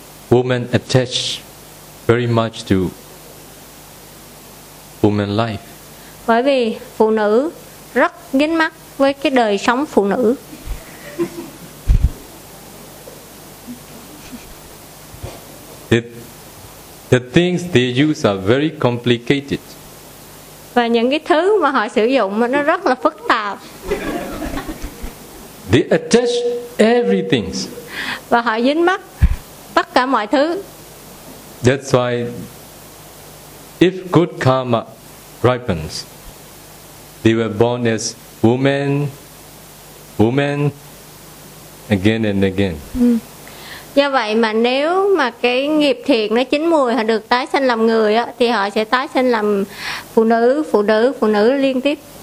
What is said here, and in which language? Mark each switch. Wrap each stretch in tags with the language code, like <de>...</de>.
<en>Women attach very much to woman life.</en> <vi>Bởi vì phụ nữ rất dính mắc với cái đời sống phụ nữ.</vi> <en>The things they use are very complicated.</en> <vi>Và những cái thứ mà họ sử dụng nó rất là phức tạp.</vi> <en>They attach everything.</en> <vi>Và họ dính mắc tất cả mọi thứ.</vi> <en>That's why if good karma ripens, they were born as women, women again and again.</en> <vi>Do vậy mà nếu mà cái nghiệp thiện nó chín mùi, họ được tái sinh làm người á, thì họ sẽ tái sinh làm phụ nữ, phụ nữ, phụ nữ liên tiếp.</vi>